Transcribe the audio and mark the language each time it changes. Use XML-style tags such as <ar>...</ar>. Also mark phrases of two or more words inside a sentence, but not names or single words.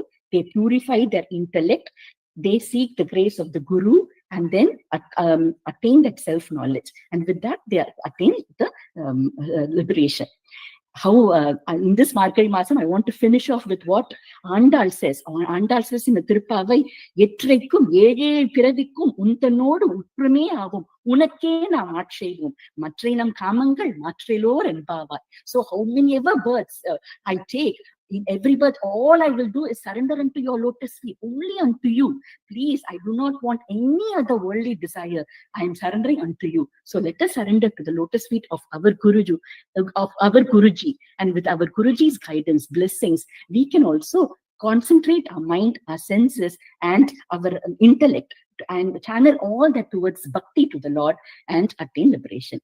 <en>They purify their intellect. They seek the grace of the Guru and then attain that self-knowledge. And with that, they attain the liberation. How in this Margari Masam, I want to finish off with what Andal says. Andal says in the Tirupavai,</en> <ta>எற்றைக்கும் ஏழேழ் பிறவிக்கும் உந்தன்னோடு உற்றோமே ஆவோம் உனக்கே நாம் ஆட்செய்வோம் மற்றைநம் காமங்கள் மாற்றேலோர் எம்பாவாய்.</ta> <en>So how many ever births I take, in every birth, all I will do is surrender unto your lotus feet, only unto you. Please, I do not want any other worldly desire. I am surrendering unto you. So let us surrender to the lotus feet of our Guruji, and with our Guruji's guidance, blessings, we can also concentrate our mind, our senses, and our intellect, and channel all that towards bhakti to the Lord and attain liberation.</en>